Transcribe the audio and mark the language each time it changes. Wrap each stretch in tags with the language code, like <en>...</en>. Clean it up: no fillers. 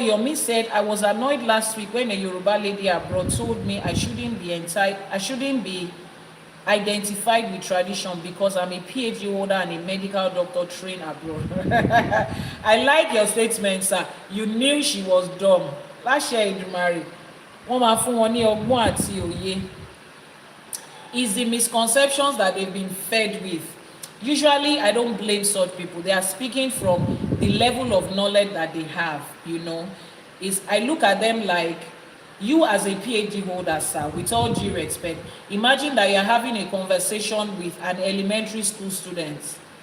<en>Yomi said, I was annoyed last week when a Yoruba lady abroad told me I shouldn't be identified with tradition because I'm a PhD holder and a medical doctor trained abroad. I like your statement, sir. You knew she was dumb.</en> <yo>Láṣẹ Èdùmàrè, wọ́n máa fún wọn ní ọgbọ́n àti òye.</yo> <en>It's the misconceptions that they've been fed with. Usually, I don't blame such people. They are speaking from the level of knowledge that they have, you know. I look at them like, you as a PhD holder, sir, with all due respect, imagine that you're having a conversation with an elementary school student.</en>